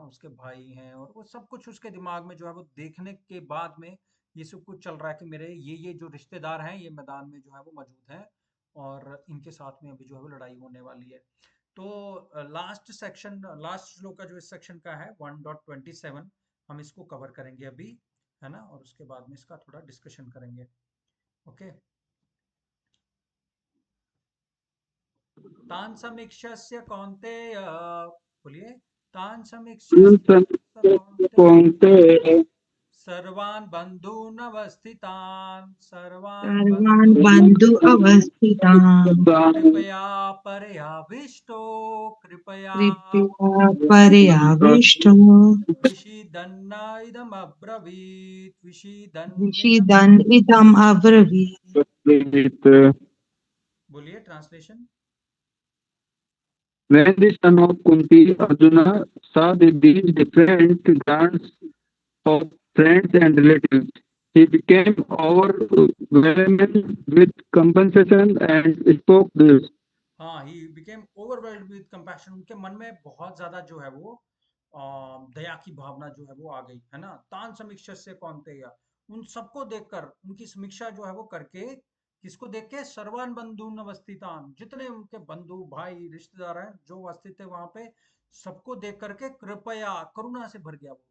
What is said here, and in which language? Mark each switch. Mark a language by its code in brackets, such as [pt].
[hi] उसके भाई हैं और वो सब कुछ उसके दिमाग में जो है वो देखने के बाद में ये सब कुछ चल रहा है कि मेरे ये जो रिश्तेदार हैं ये मैदान में जो है वो मौजूद हैं, और इनके साथ में अभी जो है वो लड़ाई होने वाली है। तो लास्ट सेक्शन, लास्ट श्लोक का जो इस सेक्शन का है 1.27, हम इसको कवर करेंगे अभी, है ना। और उसके बाद में इसका थोड़ा डिस्कशन करेंगे। [sa] ओके, तान समीक्षस्य कौन्तेय, बोलिए, तान समीक्षस्य कौन्तेय, सर्वान् बन्धून् अवस्थितान्, सर्वान् सर्वान् बन्धून् बन्धु अवस्थितान् कृपया परयाविष्टो, कृपया कृपया पर्याविष्टो विषीदन्न इदमब्रवीत्, विषीदन् इदम्। विषीदन् इदम् अब्रवीत्। [hi] बोलिए translation. [en] When the son of Kunti, Arjuna, saw these different groups of friends and relatives, he became overwhelmed with compassion and spoke this. [hi] हाँ, [en] he became overwhelmed with compassion, [hi] उनके मन में बहुत ज्यादा जो है वो दया की भावना जो है वो आ गई, है ना। [sa] तान समीक्षा से कौन्तेय, [hi] उन सबको देखकर, उनकी समीक्षा जो है वो करके, किसको देख के, [sa] सर्वान बंधु अवस्थितान, [hi] जितने उनके बंधु भाई रिश्तेदार हैं जो उपस्थित थे वहां पे, सबको देख करके कृपया, करुणा से भर गया वो।